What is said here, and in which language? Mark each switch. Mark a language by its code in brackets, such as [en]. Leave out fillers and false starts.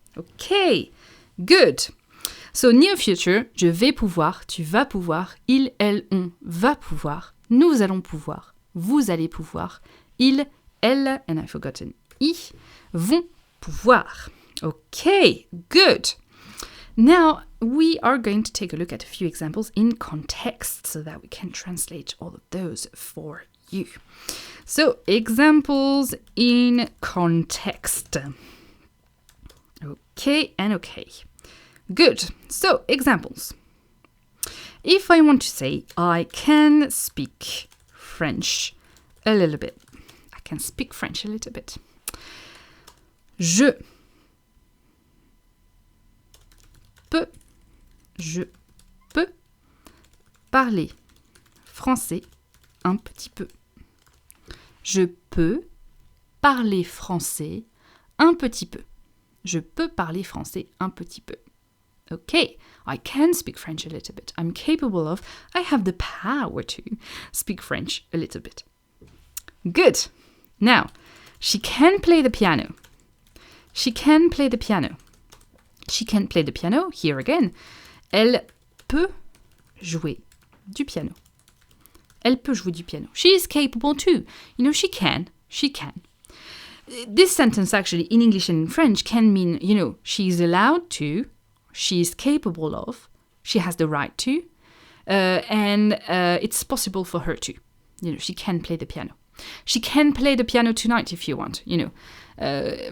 [en] Okay, good. So near future, [fr] je vais pouvoir, tu vas pouvoir, il, elle, on va pouvoir, nous allons pouvoir, vous allez pouvoir, il, elle, [en] and I forgot an I, [fr] vont pouvoir. [en] Okay, good. Now, we are going to take a look at a few examples in context so that we can translate all of those for you. So, examples in context. Okay and okay. Good. So, examples. If I want to say, I can speak French a little bit. I can speak French a little bit. [fr] Je peux parler français un petit peu. Je peux parler français un petit peu. Je peux parler français un petit peu. [en] Okay, I can speak French a little bit. I'm capable of, I have the power to speak French a little bit. Good. Now, she can play the piano. She can play the piano. She can play the piano, here again. [fr] Elle peut jouer du piano. Elle peut jouer du piano. [en] She is capable too. You know, she can. She can. This sentence actually in English and in French can mean, you know, she is allowed to, she is capable of, she has the right to, and it's possible for her to. You know, she can play the piano. She can play the piano tonight if you want, you know.